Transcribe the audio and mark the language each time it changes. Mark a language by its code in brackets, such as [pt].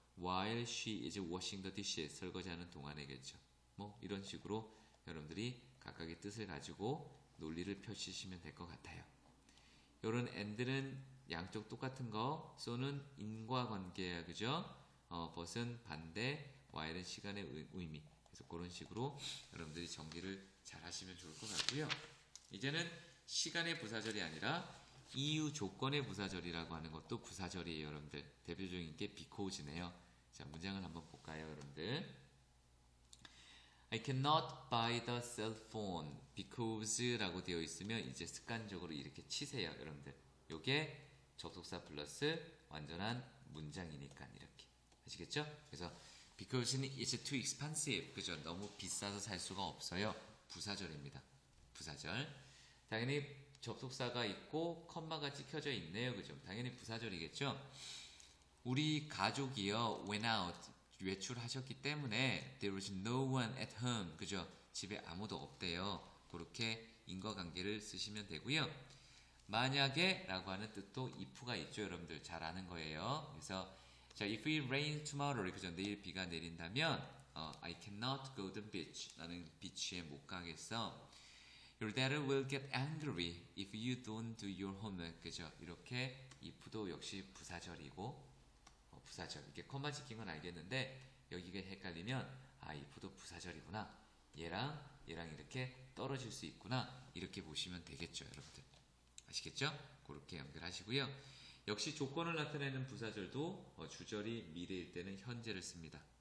[en] While she is washing the dishes. [ko] 설거지하는 동안에겠죠. 뭐 이런 식으로 여러분들이 각각의 뜻을 가지고 논리를 펼치시면 될 것 같아요. 요런 and는 양쪽 똑같은 거, so는 인과관계야, 그죠? but은 반대, while은 시간의 의미. 그래서 그런 식으로 여러분들이 정리를 잘 하시면 좋을 것 같고요. 이제는 시간의 부사절이 아니라 이유 조건의 부사절이라고 하는 것도 부사절이에요, 여러분들. 대표적인 게 because네요. 자, 문장을 한번 볼까요, 여러분들? [en] I cannot buy the cell phone because [ko] 라고 되어 있으면 이제 습관적으로 이렇게 치세요, 여러분들. 요게 접속사 플러스 완전한 문장이니까 이렇게. 아시겠죠? 그래서 [en] because는 it's too expensive. [ko] 그죠? 너무 비싸서 살 수가 없어요. 부사절입니다. 부사절. 당연히 접속사가 있고 컴마가 찍혀져 있네요. 그죠? 당연히 부사절이겠죠? 우리 가족이요, [en] went out. [ko] 외출하셨기 때문에 [en] there was no one at home. [ko] 그죠? 집에 아무도 없대요. 그렇게 인과관계를 쓰시면 되고요. 만약에 라고 하는 뜻도 if가 있죠. 여러분들 잘 아는 거예요. 그래서 자, [en] if it rains tomorrow. [ko] 그죠? 내일 비가 내린다면 [en] I cannot go to the beach. [ko] 나는 비치에 못 가겠어. [en] Your dad will get angry if you don't do your homework. [ko] 그죠? 이렇게 if도 역시 부사절이고 부사절. 이게 컴마 찍힌 건 알겠는데 여기가 헷갈리면 if도 부사절이구나. 얘랑 이렇게 떨어질 수 있구나. 이렇게 보시면 되겠죠, 여러분들. 아시겠죠? 그렇게 연결하시고요. 역시 조건을 나타내는 부사절도 주절이 미래일 때는 현재를 씁니다.